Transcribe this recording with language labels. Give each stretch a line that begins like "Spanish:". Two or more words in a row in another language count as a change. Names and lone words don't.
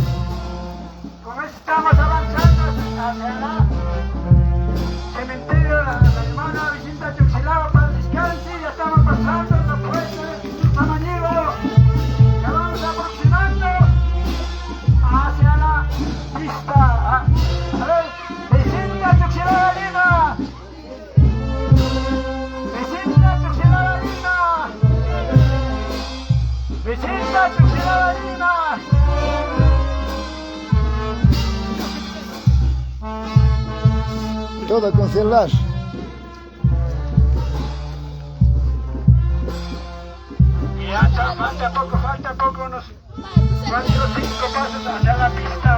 Spanish: Con esto estamos avanzando hacia la cementerio de la hermana Vicenta Chuxilaba para el descanso. Ya estamos pasando la puerta de Samaniego. Ya vamos aproximando hacia la pista. A ver, Vicenta Chuxilaba Lima. Vicenta Chuxilaba Lima. Vicenta Chuxilaba Lima. Todo con celular. Ya falta poco, unos 4 o 5 pasos hacia la pista.